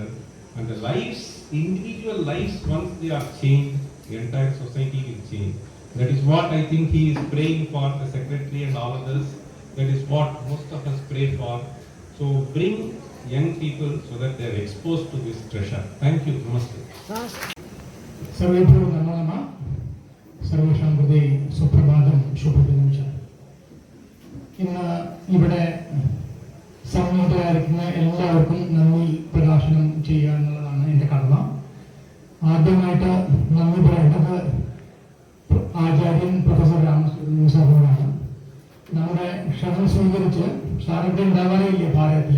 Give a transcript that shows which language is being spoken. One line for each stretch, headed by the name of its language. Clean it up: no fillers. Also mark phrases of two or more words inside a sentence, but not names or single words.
English: And the lives, individual lives, once they are changed, the entire society will change. That is what I think he is praying for, the secretary and all others. That is what most of us pray for. So bring young people so that they are exposed to this treasure. Thank you. Namaste.
Sanskrit: सर्वेभ्यो नमो नमः. सर्वेषां हृदय सुप्रभातं शुभदिनं च.
Malayalam: ഇന്ന് ഇവിടെ സംബന്ധിതരായിരിക്കുന്ന എല്ലാവർക്കും നന്ദി പ്രകാശനം ചെയ്യുക എന്നുള്ളതാണ് എൻ്റെ കടമ. ആദ്യമായിട്ട് നന്ദി പറയേണ്ടത് ആചാര്യൻ പ്രൊഫസർ രാമസുബ്രഹ്മണ്യൻ സാറിനോടാണ്. നമ്മുടെ ക്ഷണം സ്വീകരിച്ച് സാറിവിടെ ഉണ്ടാവാറേ ഇല്ല ഭാരതത്തില്.